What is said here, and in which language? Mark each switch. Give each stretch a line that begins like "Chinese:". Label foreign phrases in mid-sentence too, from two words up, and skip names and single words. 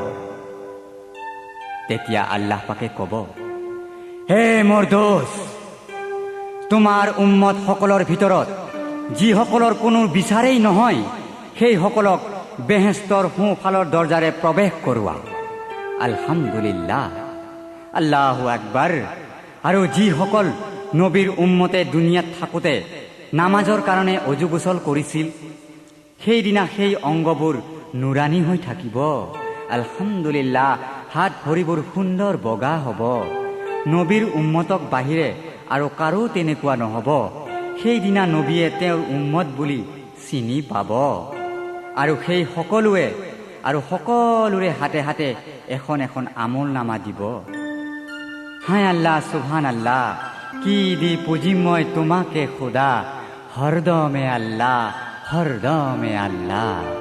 Assamese: তেতিয়া আল্লাহ পাকে ক'ব, হে মোৰ দোষ, তোমাৰ উম্মত সকলৰ ভিতৰত যিসকলৰ কোনো বিচাৰেই নহয়, সেইসকলক বেহেস্তৰ সোঁফালৰ দৰজাৰে প্ৰৱেশ কৰোৱা।
Arabic: الحمد لله، الله أكبر.
Assamese: আৰু যিসকল নবীৰ উম্মতে দুনিয়াত থাকোঁতে নামাজৰ কাৰণে অজু গোচল কৰিছিল, সেইদিনা সেই অংগবোৰ নুৰানী হৈ থাকিব। আলহামদুলিল্লাহ, হাত ভৰিবোৰ সুন্দৰ বগা হ'ব। নবীৰ উম্মতক বাহিৰে আৰু কাৰো তেনেকুৱা নহ'ব। সেইদিনা নবীয়ে তেওঁৰ উম্মত বুলি চিনি পাব। আৰু সেই সকলোৰে হাতে হাতে এখন এখন আমল নামা দিব। হায় আল্লাহ,
Arabic: سبحان الله,
Assamese: কি দি পুজিম মই তোমাকে খোদা, হৰদমে আল্লাহ, হৰদমে আল্লাহ।